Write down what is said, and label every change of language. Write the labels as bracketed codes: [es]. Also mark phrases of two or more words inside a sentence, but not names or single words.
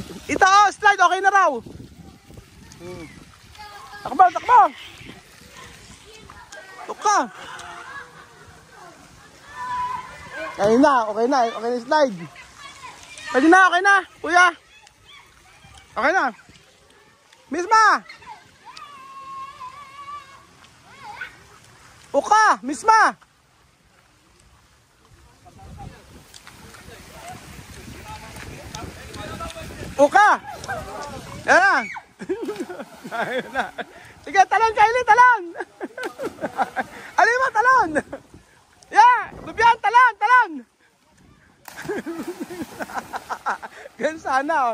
[tl] Ito slide okay na raw. Takbo. Tuka. Okay na slide. Pwede na, okay na, kuya. Okay na. Misma! Uka! Misma! Uka! Yan na! Ayun na. Sige, talon, Kylie, talon! Alin mo, talon! Yeah! Bibian, talon! Ganun sana, oh.